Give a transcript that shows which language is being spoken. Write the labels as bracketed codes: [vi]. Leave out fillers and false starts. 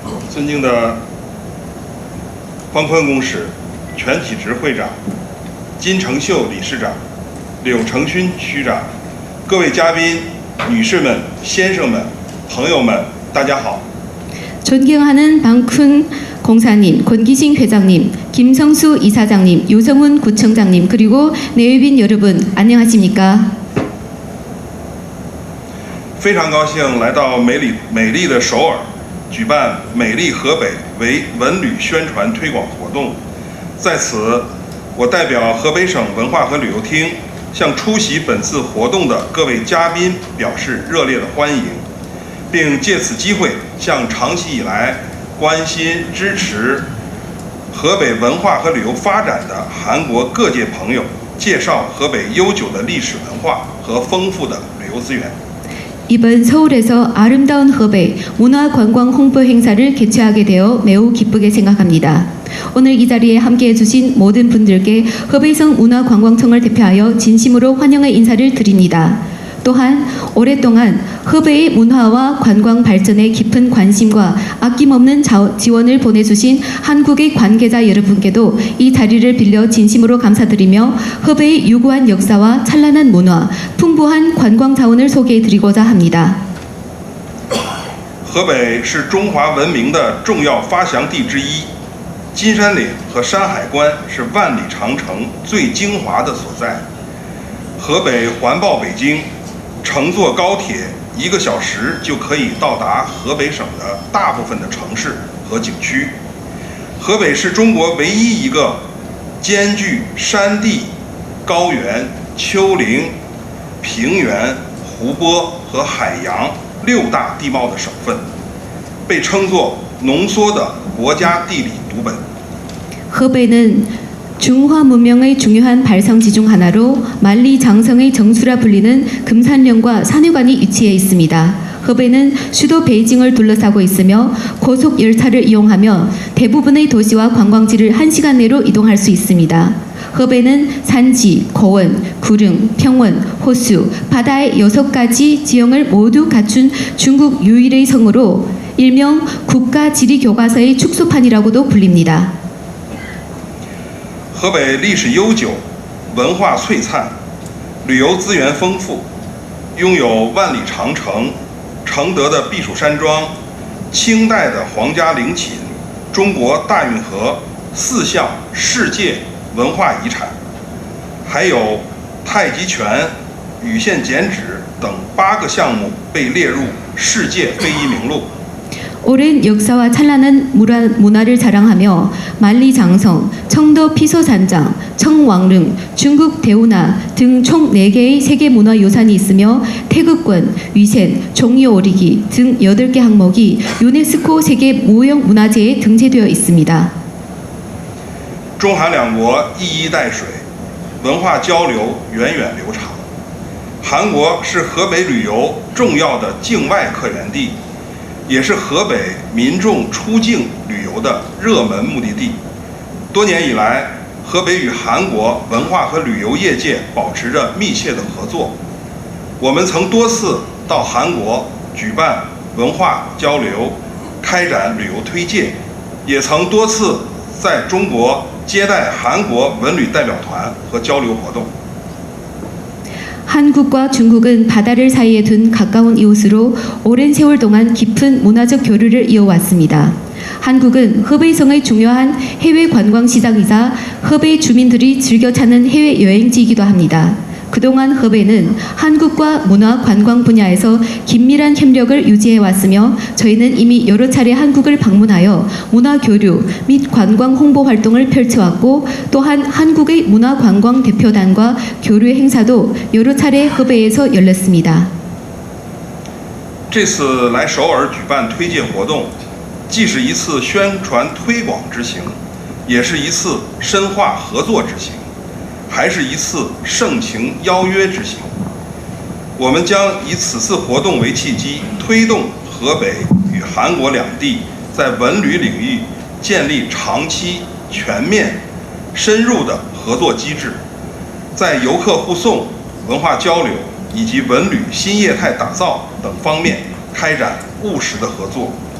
[zh] 尊敬的方坤公使、全体执会长、金成秀理事长、柳成勋区长、各位嘉宾、女士们、先生们、朋友们，大家好。 [ko] 존경하는 방큰 공사님, 권기신 회장님, 김성수 이사장님, 유성훈 구청장님, 그리고 내외빈 여러분, 안녕하십니까? [zh] 非常高兴来到美丽的首尔，举办美丽河北为文旅宣传推广活动。在此，我代表河北省文化和旅游厅，向出席本次活动的各位嘉宾表示热烈的欢迎，并借此机会向长期以来关心支持河北文化和旅游发展的韩国各界朋友介绍河北悠久的历史文化和丰富的旅游资源。 [ko] 이번 서울에서 아름다운河北 문화관광 홍보 행사를 개최하게 되어 매우 기쁘게 생각합니다. 오늘 이 자리에 함께해 주신 모든 분들께河北省 문화관광청을 대표하여 진심으로 환영의 인사를 드립니다. 또한 오랫동안河北의 문화와 관광 발전에 깊은 관심과 아낌없는 지원을 보내주신 한국의 관계자 여러분께도 이 자리를 빌려 진심으로 감사드리며河北의 유구한 역사와 찬란한 문화, 풍부한 관광 자원을 소개해드리고자 합니다. [zh] 河北是中华文明的重要发祥地之一，金山岭和山海关是万里长城最精华的所在。河北环抱北京， 乘坐高铁1个小时就可以到达河北省的大部分的城市和景区。河北是中国唯一一个兼具山地、高原、丘陵、平原、湖泊和海洋6大地貌的省份，被称作浓缩的国家地理读本。 [ko] 河北는 중화 문명의 중요한 발성지 중 하나로 만리장성의 정수라 불리는 금산령과 산유관이 위치해 있습니다. 河北는 수도 베이징을 둘러싸고 있으며 고속 열차를 이용하며 대부분의 도시와 관광지를 1시간 내로 이동할 수 있습니다. 河北는 산지, 고원, 구릉, 평원, 호수, 바다의 6가지 지형을 모두 갖춘 중국 유일의 성으로 일명 국가지리교과서의 축소판이라고도 불립니다. [zh] 河北历史悠久，文化璀璨，旅游资源丰富，拥有万里长城、承德的避暑山庄、清代的皇家陵寝、中国大运河4项世界文化遗产，还有太极拳、羽线剪纸等8个项目被列入世界非遗名录。 [ko] 오랜 역사와 찬란한 문화를 자랑하며 만리장성, 청도 피소산장, 청왕릉, 중국 대운하 등 총 4개의 세계문화유산이 있으며 태극권, 위센, 종이오리기 등 8개 항목이 유네스코 세계무형문화재에 등재되어 있습니다. [zh] 中韩两国一衣带水，文化交流源远流长。韩国是河北旅游重要的境外客源地， 也是河北民众出境旅游的热门目的地。多年以来，河北与韩国文化和旅游业界保持着密切的合作。我们曾多次到韩国举办文化交流，开展旅游推介，也曾多次在中国接待韩国文旅代表团和交流活动。 [ko] 한국과 중국은 바다를 사이에 둔 가까운 이웃으로 오랜 세월 동안 깊은 문화적 교류를 이어왔습니다. 한국은河北省의 중요한 해외 관광 시장이자河北 주민들이 즐겨 찾는 해외 여행지이기도 합니다. 그동안河北는 한국과 문화 관광 분야에서 긴밀한 협력을 유지해 왔으며 저희는 이미 여러 차례 한국을 방문하여 문화 교류 및 관광 홍보 활동을 펼쳐왔고 또한 한국의 문화 관광 대표단과 교류 행사도 여러 차례河北에서 열렸습니다. [zh] 这次来首尔举办推介活动，既是一次宣传推广之行，也是一次深化合作之行， 还是一次盛情邀约之行。我们将以此次活动为契机，推动河北与韩国两地在文旅领域建立长期、全面、深入的合作机制，在游客护送、文化交流以及文旅新业态打造等方面开展务实的合作，